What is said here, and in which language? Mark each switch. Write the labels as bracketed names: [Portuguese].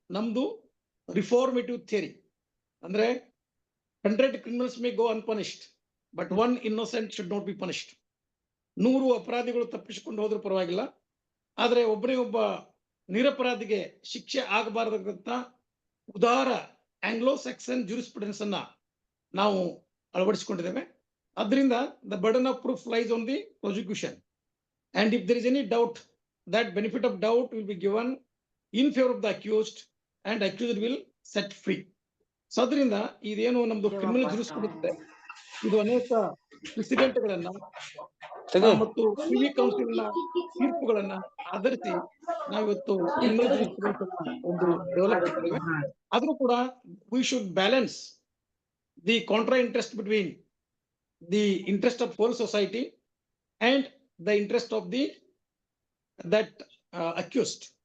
[Kannada] ನಮ್ದು reformative theory ಅಂದ್ರೆ [English] 100 criminals may go unpunished, but 1 innocent should not be punished. [Kannada] 100 ಅಪರಾಧಿಗಳು ತಪ್ಪಿಸಿಕೊಂಡು ಹೋದ್ರೂ ಪರವಾಗಿಲ್ಲ, ಆದ್ರೆ ಒಬ್ಬನೇ ಒಬ್ಬ ನಿರಪರಾಧಿಗೆ ಶಿಕ್ಷೆ ಆಗಬಾರದಂತ ಉದಾರ ಆಂಗ್ಲೋ ಸ್ಯಾಕ್ಸನ್ ಜೂರಿಸ್ಪ್ರುಡೆನ್ಸ್ ಅನ್ನ ನಾವು ಅಳವಡಿಸಿಕೊಂಡಿದ್ದೇವೆ. [English] ಅದರಿಂದ the burden of proof lies on the prosecution, and if there is any doubt that benefit of doubt will be given in favor of the accused and accused will set free. [Kannada] So ಅದರಿಂದ ಇದೇನು ನಮ್ದು criminal jurisprudence ಇದು ಅನೇಕ ಪ್ರೆಸಿಡೆಂಟ್ಗಳನ್ನ ಮತ್ತು privy ಕೌನ್ಸಿಲ್ನ ತೀರ್ಪುಗಳನ್ನ ಆಧರಿಸಿ ನಾವಿವತ್ತು criminal jurisprudence ಒಂದು develop ಮಾಡಿದ್ದೇವೆ. ಆದ್ರೂ ಕೂಡ [English] We should balance the contra interest between the interest of whole society and the interest of the that accused.